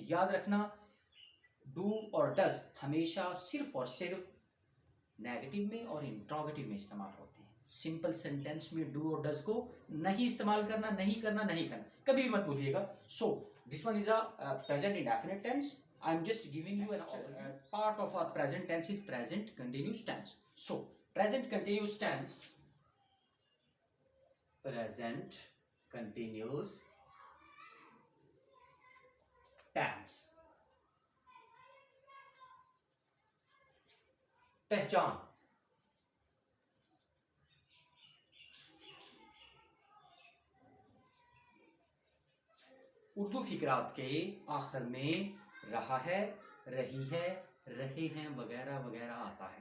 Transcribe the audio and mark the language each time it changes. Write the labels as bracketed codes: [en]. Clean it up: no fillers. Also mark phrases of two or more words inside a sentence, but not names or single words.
[ur] یاد رکھنا، ڈو اور ڈز ہمیشہ صرف اور صرف نیگیٹو میں اور انٹروگیٹو میں استعمال ہوتے ہیں. [en] simple sentence [ur] میں ڈو اور ڈز کو نہیں استعمال کرنا، نہیں کرنا، نہیں کرنا، کبھی بھی مت بھولیے گا. [en] So this one is a present indefinite tense. I am just giving you a part of our present tense is present continuous tense. So present continuous tense, present continuous tense। [ur] پہچان، اردو فقرات کے آخر میں رہا ہے، رہی ہے، رہے ہیں وغیرہ وغیرہ آتا ہے.